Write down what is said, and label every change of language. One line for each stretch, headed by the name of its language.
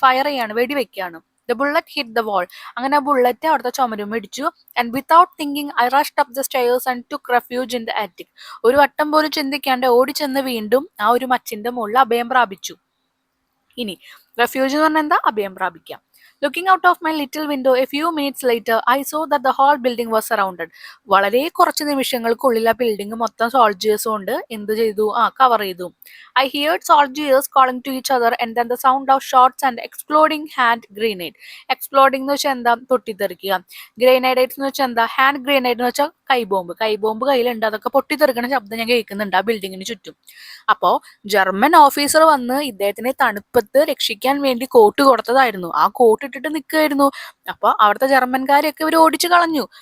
Malayalam: Fire ചെയ്യാണ്, വെടിവെക്കുകയാണ്.
English: The bullet hit the wall.
Malayalam: അങ്ങനെ ആ ബുള്ളറ്റ് അവിടുത്തെ ചുമരും ഇടിച്ചു.
English: And without thinking I rushed up the stairs and took refuge in the attic.
Malayalam: ഒരു വട്ടം പോലും ചിന്തിക്കാണ്ട് ഓടിച്ചെന്ന് വീണ്ടും ആ ഒരു മച്ചിന്റെ മുകളിൽ അഭയം പ്രാപിച്ചു. ഇനി റെഫ്യൂജ് എന്ന് പറഞ്ഞാൽ എന്താ? അഭയം പ്രാപിക്കാം.
English: Looking out of my little window a few minutes later, I saw that the whole building was surrounded.
Malayalam: വളരെ കുറച്ച് നിമിഷങ്ങൾക്കുള്ളിൽ ആ ബിൽഡിംഗ് മൊത്തം സോൾജിയേഴ്സ് കൊണ്ട് എന്ത് ചെയ്തു കവർ ചെയ്തു.
English: I heard soldiers calling to each other and then the sound of shots and exploding hand grenade.
Malayalam: Exploding എന്ന് വെച്ചാൽ എന്താ, പൊട്ടിത്തെറിക്കുക. ഗ്രനേഡേറ്റ്സ് എന്ന് വെച്ചാൽ എന്താ, ഹാൻഡ് ഗ്രനേഡ് എന്ന് വെച്ചാൽ കൈബോംബ് കയ്യിലുണ്ട്, അതൊക്കെ പൊട്ടിത്തെറിക്കുന്ന ശബ്ദം ഞാൻ കേൾക്കുന്നുണ്ട് ആ ബിൽഡിങ്ങിന് ചുറ്റും. അപ്പോൾ ജർമ്മൻ ഓഫീസർ വന്ന് ഇദ്ദേഹത്തിനെ തണുപ്പത്ത് രക്ഷിക്കാൻ വേണ്ടി കോട്ട് കൊടുത്തതായിരുന്നു. ആ കോട്ട് ഇട്ടിട്ട് നിൽക്കുകയായിരുന്നു. അപ്പോൾ അവിടുത്തെ ജർമ്മൻകാരെയൊക്കെ ഇവർ ഓടിച്ചു കളഞ്ഞു.